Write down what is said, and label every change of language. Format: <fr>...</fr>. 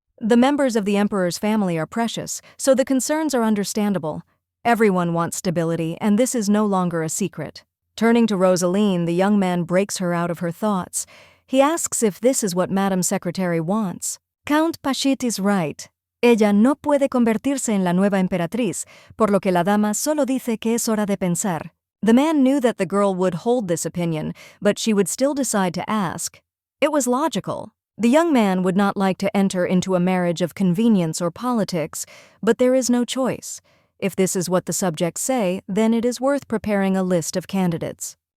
<en>The members of the emperor's family are precious, so the concerns are understandable. Everyone wants stability, and this is no longer a secret. Turning to Rosaline, the young man breaks her out of her thoughts. He asks if this is what Madam Secretary wants. Count Pashit is right.</en> <es>Ella no puede convertirse en la nueva emperatriz, por lo que la dama solo dice que es hora de pensar.</es> <en>The man knew that the girl would hold this opinion, but she would still decide to ask. It was logical. The young man would not like to enter into a marriage of convenience or politics, but there is no choice. If this is what the subjects say, then it is worth preparing a list of candidates.</en>